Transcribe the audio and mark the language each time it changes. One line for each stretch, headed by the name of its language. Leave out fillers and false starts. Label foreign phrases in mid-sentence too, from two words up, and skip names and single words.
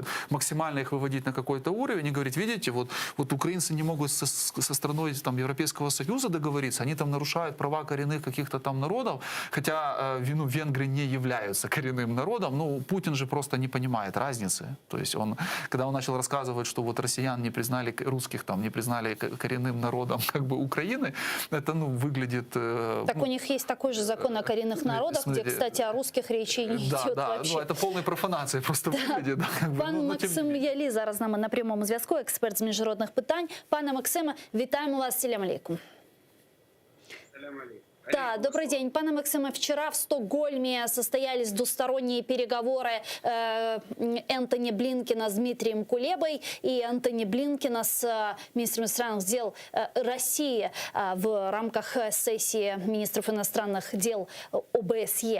Russian: Максимально их выводить на какой-то уровень и говорить, видите, вот украинцы не могут со страной там Европейского Союза договориться, они там нарушают права коренных каких-то там народов, хотя венгры не являются коренным народом, но Путин же просто не понимает разницы. То есть когда он начал рассказывать, что вот россиян не признали, русских там не признали коренным народом как бы Украины, это выглядит... Так у них есть такой же закон о коренных народах, где, кстати, о русских речи не идет вообще. Да, это полной
Ukrainian: профанацією просто виглядить. Пан Максим Ялі зараз з нами на прямому зв'язку, експерт з міжнародних питань. Пане Максиме, вітаємо вас.
Arabic: السلام عليكم.
Russian: Да, добрый день.
Ukrainian: Пане Максиме,
Russian: вчера в Стокгольме состоялись двусторонние переговоры Энтони Блинкена с Дмитрием Кулебой и Энтони Блинкена с министром иностранных дел России в рамках сессии министров иностранных дел ОБСЕ.